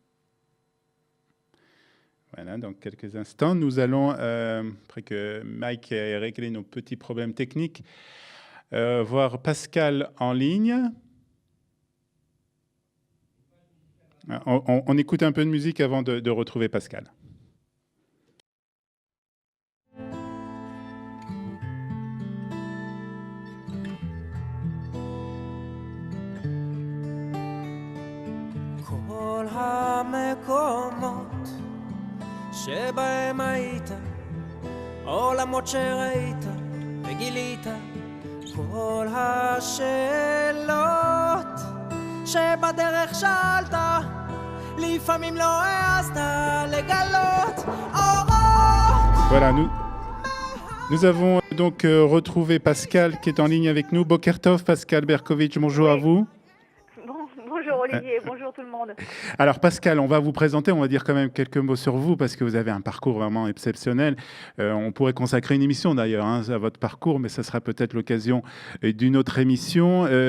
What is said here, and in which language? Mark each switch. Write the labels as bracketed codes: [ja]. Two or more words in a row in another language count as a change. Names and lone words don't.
[fr] Voilà, dans quelques instants, nous allons, après que Mike ait réglé nos petits problèmes techniques, voir Pascal en ligne. On écoute un peu de musique avant de retrouver Pascal. [he] כל המקומות שבהם היית, עולמות שראית וגילית, כל השאלות שבדרך שאלת, לפעמים לא העזת לגלות אורות. [fr] Voilà, nous avons donc retrouvé Pascal qui est en ligne avec nous. [he] בוקר טוב, [fr] Pascal Berkovitch, bonjour à vous. Bonjour Olivier, bonjour tout le monde. Alors Pascal, on va vous présenter, on va dire quand même quelques mots sur vous parce que vous avez un parcours vraiment exceptionnel. On pourrait consacrer une émission d'ailleurs à votre parcours, mais ça sera peut-être l'occasion d'une autre émission.